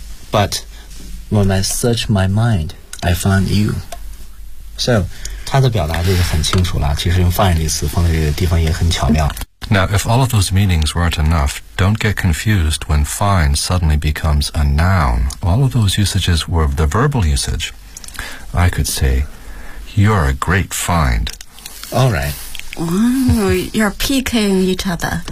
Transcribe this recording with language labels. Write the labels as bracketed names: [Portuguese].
[English] But when I search my mind, I find you. [Chinese] So, 它的表达就是很清楚了，其实用 find 这个词放在这个地方也很巧妙。 [English] Now, if all of those meanings weren't enough, don't get confused when find suddenly becomes a noun. All of those usages were the verbal usage. I could say, you're a great find. All right. You're PKing each other.